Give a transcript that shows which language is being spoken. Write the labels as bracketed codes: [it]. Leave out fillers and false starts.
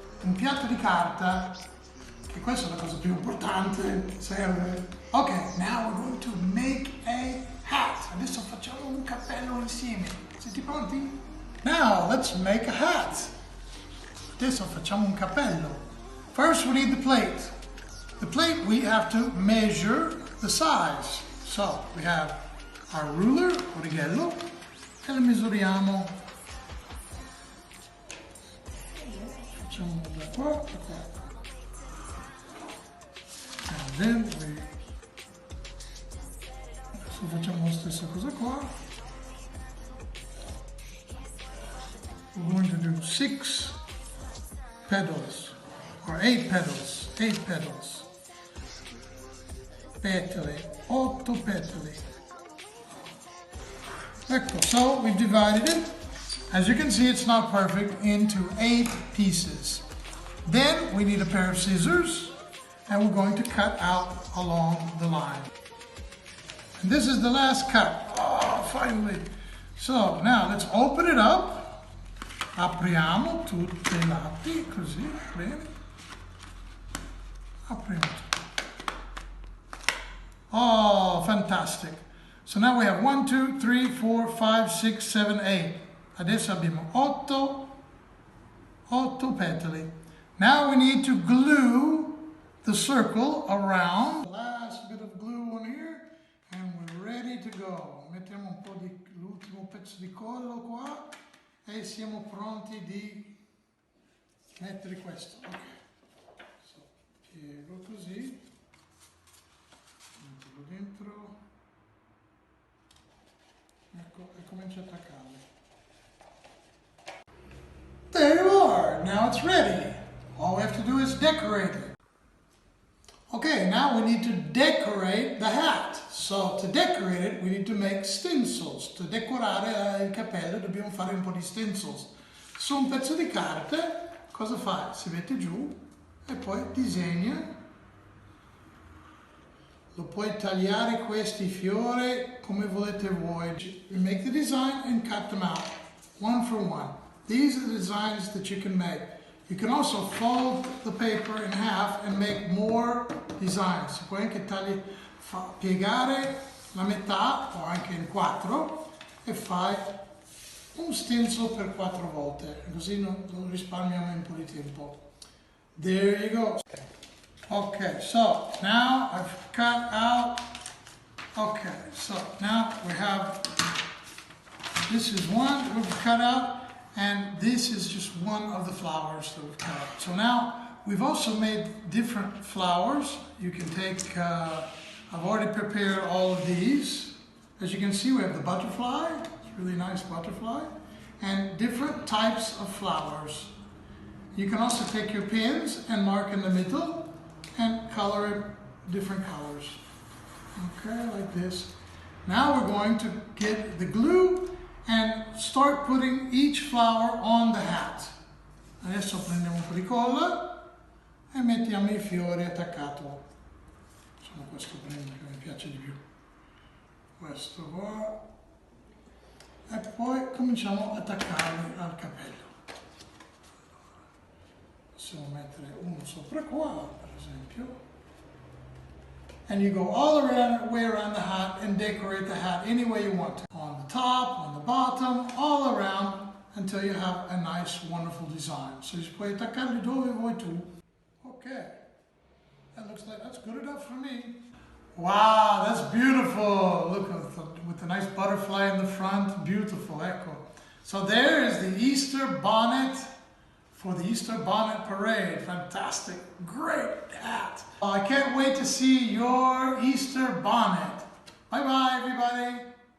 [it] Un piatto di carta, che questa è la cosa più importante, serve. [en] Ok, now we're going to make a hat. [it] Adesso facciamo un cappello insieme. Siete pronti? [en] Now, let's make a hat. [it] Adesso facciamo un cappello. [en] First, we need the plate. The plate, we have to measure the size. So, we have our ruler, righello, [it] e lo misuriamo. Facciamo da qua a qua. [en] And then [it] adesso facciamo la stessa cosa qua. [en] We're going to do 6 petals, or 8 petals, 8 petals. [it] Petali, 8 petali. [en] Ecco, so we've divided it. As you can see, it's not perfect, into 8 pieces. Then we need a pair of scissors, and we're going to cut out along the line. And this is the last cut. Oh, finally. So now let's open it up. [it] Apriamo tutti i lati, così, bene. Apriamo tutto. [en] Oh, fantastic. So now we have 1, 2, 3, 4, 5, 6, 7, 8. [it] Adesso abbiamo 8 petali. [en] Now we need to glue the circle around. Last bit of glue on here, and we're ready to go. [it] Mettiamo un po' di l'ultimo pezzo di collo qua e siamo pronti di mettere questo. Ok. So, piego così. Metterlo dentro. Ecco, e comincio a attaccarli. [en] There you are! Now it's ready. All we have to do is decorate it. Okay, now we need to decorate the hat. So to decorate it, we need to make stencils. [it] To decorare il cappello dobbiamo fare un po' di stencils. Su un pezzo di carta, cosa fai? Si mette giù e poi disegna. Lo puoi tagliare questi fiori come volete voi. [en] You make the design and cut them out, one for one. These are the designs that you can make. You can also fold the paper in half and make more designs. [it] Puoi anche piegare la metà o anche in 4 e fai un stencil per 4 volte, così non risparmiamo un po' di tempo. [en] There you go. Okay, so now I've cut out. Okay, so now we have, this is one we've cut out. And this is just one of the flowers that we've cut out. So now we've also made different flowers. You can take I've already prepared all of these. As you can see, we have the butterfly. It's a really nice butterfly. And different types of flowers. You can also take your pins and mark in the middle and color it different colors. Okay, like this. Now we're going to get the glue and start putting each flower on the hat. [it] Adesso prendiamo un po' di colla e mettiamo i fiori attaccato. Insomma, questo prendo che mi piace di più. Questo qua. E poi cominciamo ad attaccarli al cappello. Possiamo mettere uno sopra qua, per esempio. [en] And you go all the way around the hat and decorate the hat any way you want to. On the top, on the bottom, all around until you have a nice, wonderful design. So you [it] puoi attaccarli dove vuoi tu. [en] Okay, that looks like that's good enough for me. Wow, that's beautiful. Look with the nice butterfly in the front. Beautiful, ecco. So there is the Easter bonnet for the Easter bonnet parade. Fantastic, great hat. I can't wait to see your Easter bonnet. Bye-bye, everybody.